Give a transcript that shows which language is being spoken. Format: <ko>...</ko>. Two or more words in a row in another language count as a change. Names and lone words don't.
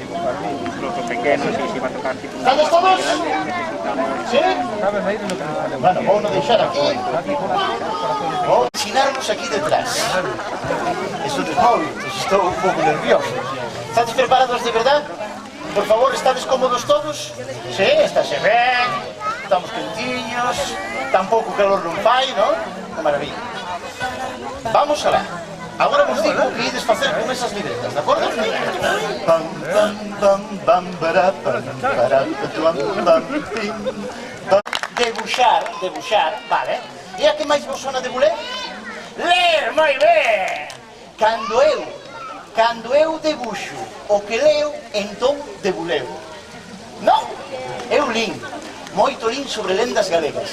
<es>¿Estamos todos? ¿Sí?</es> <gl>Bueno, vamos a deixar aquí. Vamos a ensinarnos aquí detrás.</gl> <es>Eso de móvil, estoy un poco nervioso. ¿Estáis preparados de verdad? Por favor, ¿estáis cómodos todos?</es> <gl>Sí, estáse ben, estamos quentinhos, tampouco calor non fai, non? Que maravilla. Vamos alá. Agora vos digo que ides facer con esas libretas, de acordo? Pam, pam, pam, pam, para, pam, para, pam, pim, pam. Debuxar, vale. E a que máis vos sona de buler? Ler, moi ben! Cando eu debuxo o que leo, entón debuleo. Non, eu lin, moito lin sobre lendas galegas.</gl>